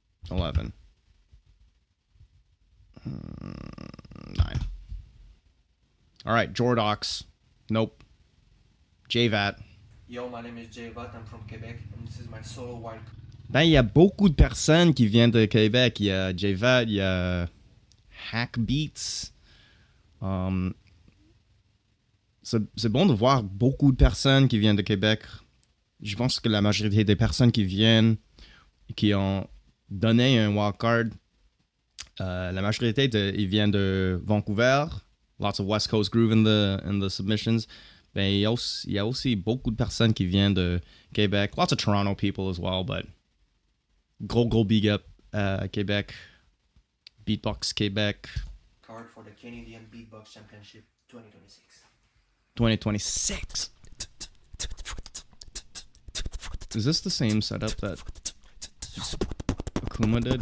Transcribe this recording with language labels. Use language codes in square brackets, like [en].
[en] 11. 9. All right, Jordox. Nope. JVAT. Yo, my name is JVAT. I'm from Quebec, and this is my solo wild. [fr] Ben, il y a beaucoup de personnes qui viennent de Québec. Il y a J-Vat, il y a Hack Beats. C'est bon de voir beaucoup de personnes qui viennent de Québec. Je pense que la majorité des personnes qui viennent, qui ont donné un wildcard, la majorité, ils viennent de Vancouver. [en] Lots of West Coast groove in the submissions. [fr] Ben, il y a aussi beaucoup de personnes qui viennent de Québec. [en] Lots of Toronto people as well, but gros big up Québec. Beatbox Québec. Card for the Canadian Beatbox Championship 2026. 2026. Is this the same setup that Akuma did?